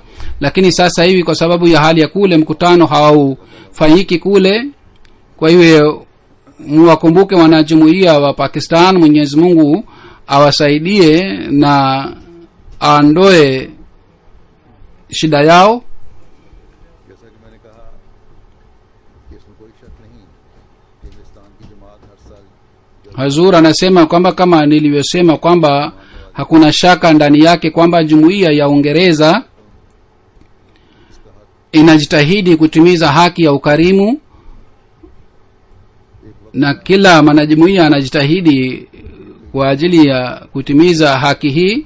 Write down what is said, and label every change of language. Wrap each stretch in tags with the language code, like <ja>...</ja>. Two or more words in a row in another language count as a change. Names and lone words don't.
<sw>Lakini sasa hivi kwa sababu ya hali ya kule mkutano haufanyiki kule, kwa hiyo muwakumbuke wanajumuiya wa Pakistan. Mwenyezi Mungu awasaidie na aondoe shida yao.</sw> <ur>جیسا کہ میں نے کہا کہ اس میں کوئی شک نہیں کہ ہندوستان کی جماعت ہر سال</ur> <sw>Hazur anasema kwamba kama nilivyosema kwamba hakuna shaka ndani yake kwamba jumuiya ya Uingereza inajitahidi kutimiza haki ya ukarimu, na kila mwanajumuiya anajitahidi kwa ajili ya kutimiza haki hii.</sw>